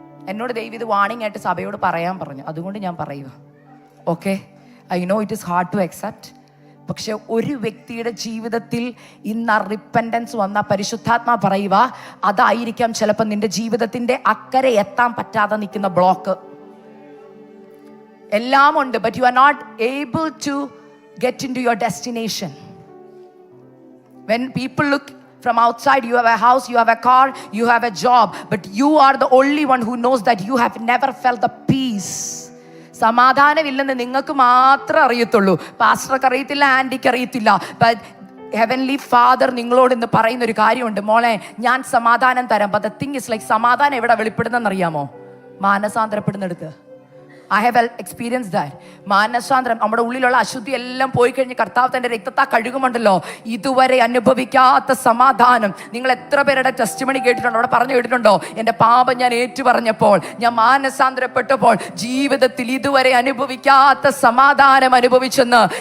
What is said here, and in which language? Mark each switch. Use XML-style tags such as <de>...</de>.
<ml>എന്നോട് ദൈവം ഇത് വാണിംഗ് ആയിട്ട് സഭയോട് പറയാൻ പറഞ്ഞു, അതുകൊണ്ട് ഞാൻ പറയുക.</ml> <en>Okay, I know it is hard to accept.</en> <ml>പക്ഷെ ഒരു വ്യക്തിയുടെ ജീവിതത്തിൽ ഇന്ന് റിപ്പൻഡൻസ് വന്ന പരിശുദ്ധാത്മാ പറയുക, അതായിരിക്കാം ചിലപ്പോൾ നിന്റെ ജീവിതത്തിന്റെ അക്കരെ എത്താൻ പറ്റാതെ നിൽക്കുന്ന ബ്ലോക്ക്. എല്ലാം ഉണ്ട്,</ml> <en>but you are not able to get into your destination. When people look from outside, you have a house, you have a car, you have a job, but you are the only one who knows that you have never felt the peace.</en> <ml>സമാധാനമില്ലെന്ന് നിങ്ങൾക്ക് മാത്രമേ അറിയത്തുള്ളൂ. പാസ്റ്റർക്ക് അറിയത്തില്ല, ആൻറ്റിക്ക് അറിയത്തില്ല. But heavenly father നിങ്ങളോട് ഇന്ന് പറയുന്ന ഒരു കാര്യമുണ്ട്, മോളെ ഞാൻ സമാധാനം തരാം.</ml> <en>But the thing is like,</en> <ml>സമാധാനം എവിടെ വെളിപ്പെടുന്നെന്ന് അറിയാമോ? മാനസാന്തരപ്പെടുന്നെടുത്ത്.</ml> <en>I have experienced that.</en> <ml>മാനസാന്തരം, നമ്മുടെ ഉള്ളിലുള്ള അശുദ്ധി എല്ലാം പോയി കഴിഞ്ഞ് കർത്താവ് തൻ്റെ രക്തത്താ കഴുകുമുണ്ടല്ലോ, ഇതുവരെ അനുഭവിക്കാത്ത സമാധാനം. നിങ്ങൾ എത്ര പേരുടെ ടെസ്റ്റിമണി കേട്ടിട്ടുണ്ടോ? അവിടെ പറഞ്ഞു കേട്ടിട്ടുണ്ടോ? എൻ്റെ പാപം ഞാൻ ഏറ്റുപറഞ്ഞപ്പോൾ, ഞാൻ മാനസാന്തരപ്പെട്ടപ്പോൾ ജീവിതത്തിൽ ഇതുവരെ അനുഭവിക്കാത്ത സമാധാനം അനുഭവിച്ചെന്ന്.</ml>